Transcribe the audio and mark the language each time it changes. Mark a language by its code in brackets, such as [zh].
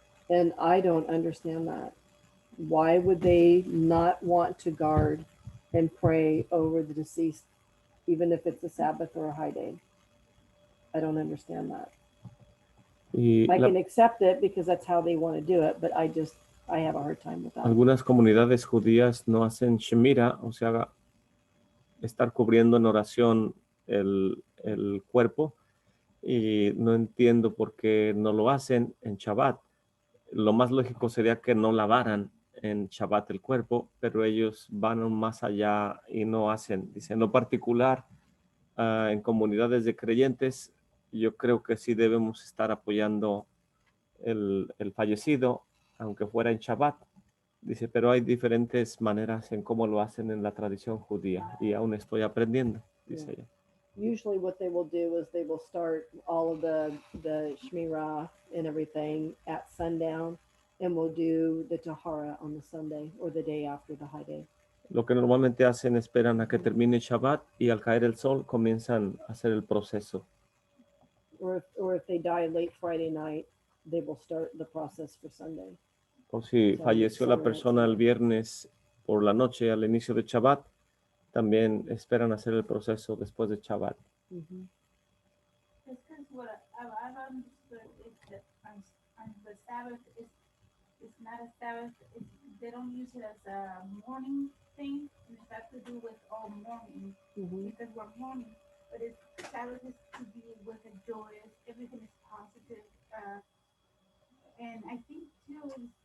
[en] And I don't understand that. Why would they not want to guard and pray over the deceased, even if it's a Sabbath or a high day? I don't understand that. [es] Y [en] I can accept it because that's how they want to do it, but I have a hard time with that. [es] algunas comunidades judías no hacen Shemira, o sea, estar cubriendo en oración el cuerpo, y no entiendo por qué no lo hacen en Shabbat. Lo más lógico sería que no lavaran en Shabbat el cuerpo, pero ellos van más allá y no hacen. Dice, en lo particular, en comunidades de creyentes, yo creo que sí debemos estar apoyando el fallecido, aunque fuera en Shabbat. Dice, pero hay diferentes maneras en cómo lo hacen en la tradición judía y aún estoy aprendiendo, dice ella. [en] Usually what they will do is they will start all of the Shmirah and everything at sundown, and will do the Tahara on the Sunday or the day after the high day. [es] Lo que normalmente hacen, esperan a que termine Shabbat y al caer el sol comienzan a hacer el proceso. [en] Or if they die late Friday night, they will start the process for Sunday. [es] O si falleció la persona el viernes por la noche al inicio de Shabbat, también esperan hacer el proceso después de Shabbat. Mm-hmm. [en] It's because what I've understood is that on the Sabbath it's not a Sabbath. They don't use it as a morning thing, and it has to do with all morning Mm-hmm. because we're mourning. But Sabbath is to be with a joyous. Everything is positive, and I think too.